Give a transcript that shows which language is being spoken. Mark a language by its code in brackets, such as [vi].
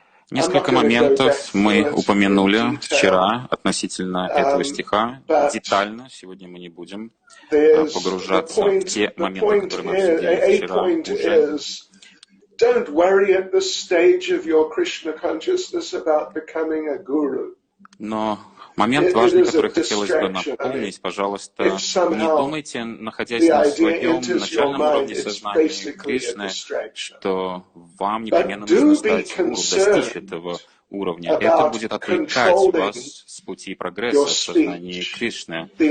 [ru] Несколько моментов мы упомянули вчера относительно этого стиха. Детально сегодня мы не будем погружаться в те моменты, которые мы обсудили вчера уже. [en] Don't worry at this stage of your Krishna consciousness about becoming a guru. [ru] Но момент важный, который хотелось бы напомнить, пожалуйста, не думайте, находясь на своем начальном уровне сознания Кришны, что вам непременно нужно стать гуру, достичь этого уровня. Это будет отвлекать вас с пути прогресса в сознании Кришны.